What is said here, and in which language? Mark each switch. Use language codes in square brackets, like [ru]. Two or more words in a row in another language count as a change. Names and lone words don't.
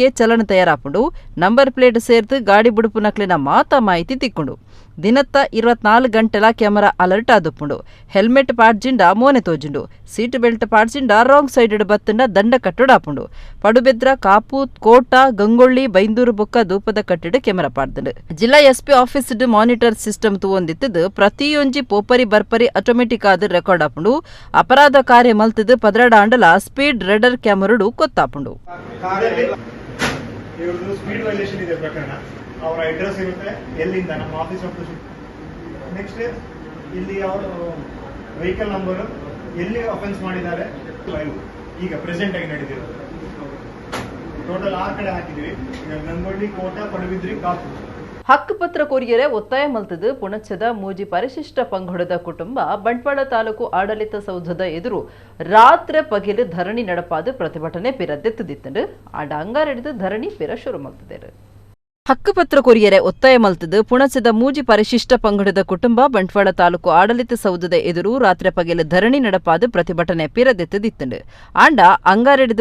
[tcy] ಚಲನ ತಯಾರಾಪುಂಡು [en] number plate [tcy] ಸೇರ್ತು ಗಾಡಿ ಬುಡುಪು ನಕ್ಲಿನ ಮಾಹಿತಿ ತಿಕ್ಕೊಂಡು ದಿನತ್ತ 24 ಗಂಟೆಲ [en] camera alert [tcy] ಆದುಪ್ಪುಂಡು ಹೆಲ್ಮೆಟ್ ಪಾಡ್ಜಿಂಡ ಮೋನೆ ತೋಜುಂಡು [en] seat belt [tcy] ಪಾಡ್ಜಿಂಡ [en] wrong side [tcy] ಬತ್ತಂಡ ದಂಡ ಕಟ್ಟುಡಾಪುಂಡು ಪಡುಬೆದ್ರ ಕಾಪು ಕೋಟ ಗಂಗೊಳ್ಳಿ ಬೈಂದೂರು ಬೊಕ್ಕ ದೂಪದ ಕಟ್ಟಿಡ ಕ್ಯಾಮರಾ ಪಾಡ್ದಂಡು ಜಿಲ್ಲಾ [en] SP office monitor system [tcy] ತೂವೊಂದಿತ್ತದು ಪ್ರತಿಯೊಂಜಿ ಪೋಪರಿ ಬರ್ಪರಿ ಆಟೋಮೆಟಿಕ್ ಆದ ರೆಕಾರ್ಡ್ ಆಪುಂಡು ಅಪರಾಧ ಕಾರ್ಯ ಮಲ್ತದು ಪದ್ರಡ ಅಂಡಲ [en] speed radar camera [tcy] ಕೊತ್ತಾಪುಂಡು [kn] ಅವರ ಅಡ್ರೆಸ್ ಇರುತ್ತೆ ಎಲ್ಲಿಂದ ನಮ್ಮ [en] office of next [kn] ಇಲ್ಲಿ ಅವರು [en] vehicle number [kn] ಎಲ್ಲಿ ಅಫೆನ್ಸ್ ಮಾಡಿದ್ದಾರೆ ಈಗ ಪ್ರೆಸೆಂಟ್ ಆಗಿ ನಡೆದಿರೋದು ಟೋಟಲ್ 6 ಕಡೆ ಹಾಕಿದ್ವಿ ಈಗ ಗಂಗೊಳ್ಳಿ ಕೋಟ ಪಡುಬಿದ್ರಿ ಕಾಪು [tcy] ಹಕ್ಕುಪತ್ರ ಕೋರಿಯರೆ ಒತ್ತಾಯ ಮಲ್ತದು ಪುಣಚದ ಮೂಜಿ ಪರಿಶಿಷ್ಟ ಪಂಗಡದ ಕುಟುಂಬ ಬಂಟ್ವಾಳ ತಾಲೂಕು ಆಡಳಿತ ಸೌಧದ ಎದುರು ರಾತ್ರಿ ಪಗಿಲು ಧರಣಿ ನಡಪಾದು ಪ್ರತಿಭಟನೆ ಪಿರದ್ದೆತ್ತುದಿತ್ತಂಡು ಆಡ ಅಂಗಾರೆಡಿದು ಧರಣಿ ಪಿರ ಶುರು ಮಲ್ತದೇರು ಹಕ್ಕುಪತ್ರ ಕೊರಿಯರೆ ಒತ್ತಾಯ ಮಲ್ತದು ಪುಣಚದ ಮೂಜಿ ಪರಿಶಿಷ್ಟ ಪಂಗಡದ ಕುಟುಂಬ ಬಂಟ್ವಾಳ ತಾಲೂಕು ಆಡಳಿತ ಸೌಧದ ಎದುರು ರಾತ್ರಿ ಪಗೆಲು ಧರಣಿ ನಡಪಾದು ಪ್ರತಿಭಟನೆ ಪಿರದೆತ್ತದಿತ್ತಂಡು ಆಂಡ ಅಂಗಾರೆಡಿದು